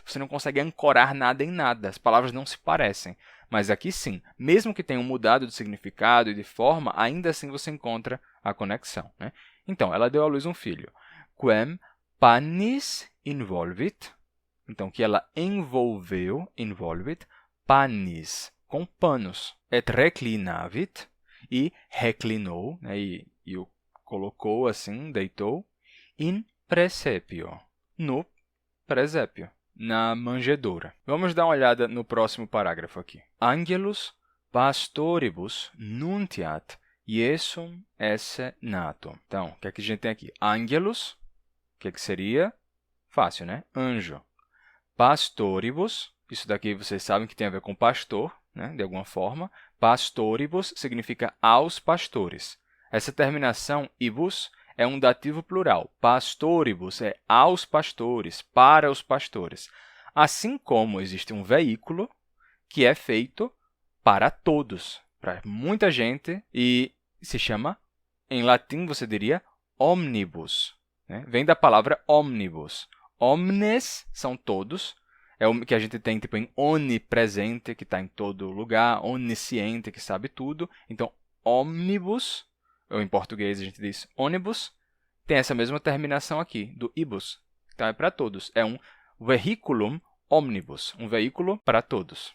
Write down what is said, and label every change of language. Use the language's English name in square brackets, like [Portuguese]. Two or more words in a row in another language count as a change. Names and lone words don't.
[Portuguese] Você não consegue ancorar nada em nada, as palavras não se parecem. Mas aqui sim, mesmo que tenham mudado de significado e de forma, ainda assim você encontra a conexão, né? Então, ela deu à luz um filho. [Latin] Quem pannis involvit, [Portuguese] então que ela envolveu, [Latin] involvit, pannis, [Portuguese] com panos. [Latin] Et reclinavit, [Portuguese] e reclinou, né, e o colocou assim, deitou, [Latin] in presepio, [Portuguese] no presépio, na manjedoura. Vamos dar uma olhada no próximo parágrafo aqui. [Latin] Angelus pastoribus nuntiat Iesum esse natum. [Portuguese] Então, o que é que a gente tem aqui? Angelus, o que é que seria? Fácil, né? Anjo. Pastoribus, isso daqui vocês sabem que tem a ver com pastor, né? De alguma forma. Pastoribus significa aos pastores. Essa terminação ibus é um dativo plural. Pastoribus é aos pastores, para os pastores. Assim como existe um veículo que é feito para todos, para muita gente, e se chama, em latim você diria, omnibus. Né? Vem da palavra omnibus. Omnes são todos, é o que a gente tem tipo em onipresente, que está em todo lugar, onisciente, que sabe tudo. Então, omnibus, ou em português a gente diz ônibus, tem essa mesma terminação aqui, do ibus. Então, é para todos. É um [Latin] vehiculum omnibus, [Portuguese] um veículo para todos.